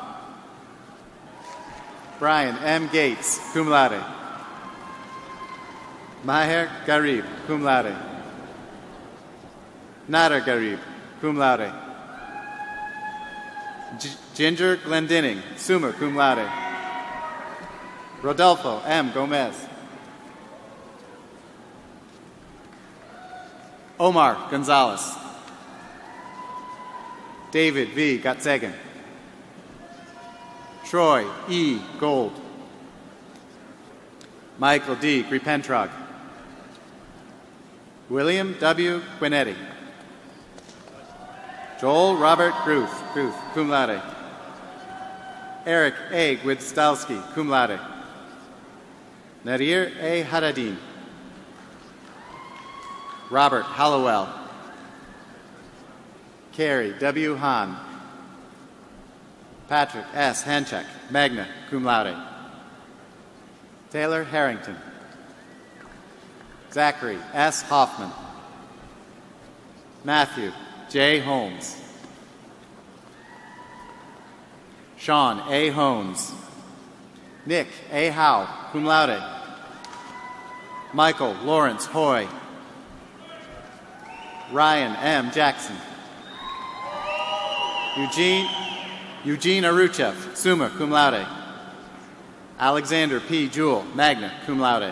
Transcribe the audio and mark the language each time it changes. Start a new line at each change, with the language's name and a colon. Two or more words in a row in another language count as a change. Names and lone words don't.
English: Brian M. Gates,
Latin: cum laude.
English: Maher Garib,
Latin: cum laude.
English: Nader Garib,
Latin: cum laude.
English: Ginger Glendinning,
Latin: summa cum laude.
English: Rodolfo M. Gomez. Omar Gonzalez. David V. Gotzegan. Troy E. Gold. Michael D. Gripentrog. William W. Quinetti. Joel Robert Gruth,
Latin: cum laude.
English: Eric A. Gwizdalski,
Latin: cum laude.
English: Nadir A. Haddadin. Robert Hallowell. Carrie W. Hahn. Patrick S. Hanchek,
Latin: magna cum laude.
English: Taylor Harrington. Zachary S. Hoffman. Matthew J. Holmes. Sean A. Holmes. Nick A. Howe,
Latin: cum laude.
English: Michael Lawrence Hoy. Ryan M. Jackson. Eugene Aruchev,
Latin: summa cum laude.
English: Alexander P. Jewell,
Latin: magna cum laude.